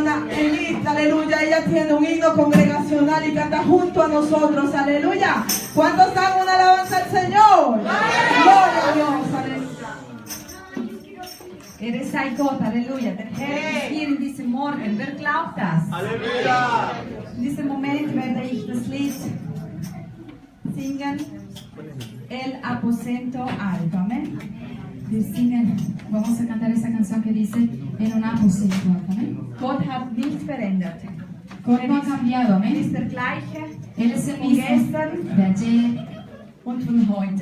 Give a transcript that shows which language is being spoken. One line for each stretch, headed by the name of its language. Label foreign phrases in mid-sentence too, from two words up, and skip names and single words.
Spanish: Feliz, aleluya. Ella tiene un himno congregacional y canta junto a nosotros, aleluya. ¿Cuántos dan una alabanza al Señor? Gloria a Dios, aleluya.
German: Sei Gott, Halleluja. Der Herr ist hier in diesem Morgen. Wer glaubt das? Halleluja. In diesem Moment werde ich das Lied singen.
Spanish: El Aposento Alto. Amén. Vamos a cantar esa canción que dice en un aposento alto. Amén.
German: Gott hat nicht verändert.
Spanish: Gott no ha cambiado. Amén.
German: Ist der gleiche
Spanish: Él es el
German: wie
Spanish: mismo
German: gestern
Spanish: de ayer
German: und von heute.